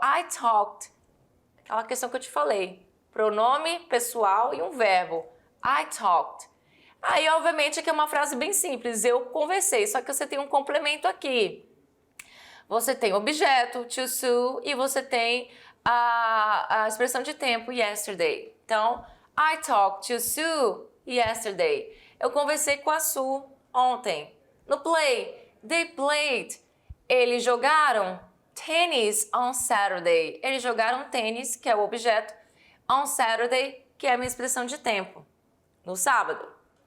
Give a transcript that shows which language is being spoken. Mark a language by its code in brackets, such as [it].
[en] I talked, [pt] aquela questão que eu te falei. Pronome pessoal e um verbo. I talked. Aí, obviamente, aqui é uma frase bem simples. Eu conversei, só que você tem um complemento aqui. Você tem o objeto, to Sue, e você tem a expressão de tempo, yesterday. Então, [en] I talked to Sue yesterday. [pt] Eu conversei com a Sue ontem. No play, [en] they played. [pt] Eles jogaram [en] tennis on Saturday. [pt] Eles jogaram tênis, que é o objeto, [en] on Saturday, [pt] que é a minha expressão de tempo, no sábado.